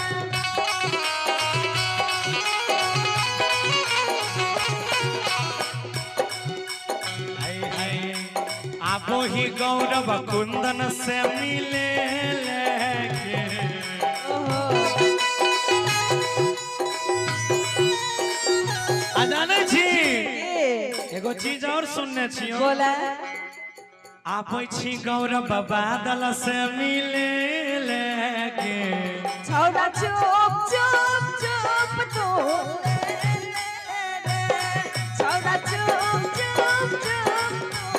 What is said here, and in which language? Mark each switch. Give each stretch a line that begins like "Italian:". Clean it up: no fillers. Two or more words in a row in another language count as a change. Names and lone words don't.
Angika: आबो ही गौरव कुंदन से मिले लेके जाने छी एगो चीज और सुनने छियो बोला आबै छी गौरव बादल से मिले लेके छौड़ा चुप चुप चुप तू छौड़ा चुप चुप चुप